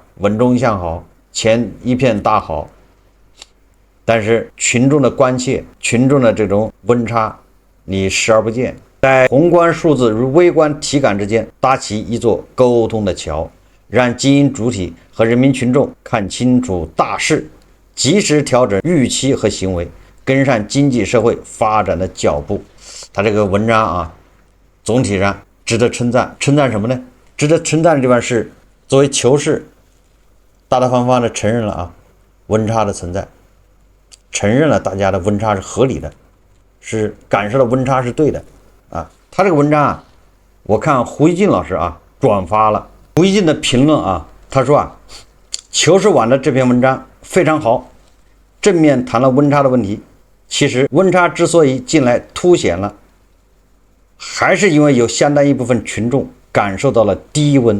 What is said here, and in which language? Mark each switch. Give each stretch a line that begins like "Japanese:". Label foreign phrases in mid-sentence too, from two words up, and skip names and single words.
Chinese: 穩中向好，前一片大好，但是群眾的關切、群众的這種溫差你視而不見，在宏觀數字與微觀體感之間搭起一座溝通的橋，讓經營主體和人民群众看清楚大勢，及時調整預期和行為，跟上經濟社會發展的腳步。他這個文章总體上值得称讚。称讚什麼呢？值得称讚的地方是，作为求是，大大方方的承認了啊温差的存在，承認了大家的温差是合理的，是感受到温差是对的啊。他这個文章啊，我看胡锡進老師啊轉發了胡锡進的評論啊，他說啊，求是網的這篇文章非常好，正面談了溫差的問題。其實溫差之所以近來凸顯了，還是因為有相當一部分群眾感受到了低溫。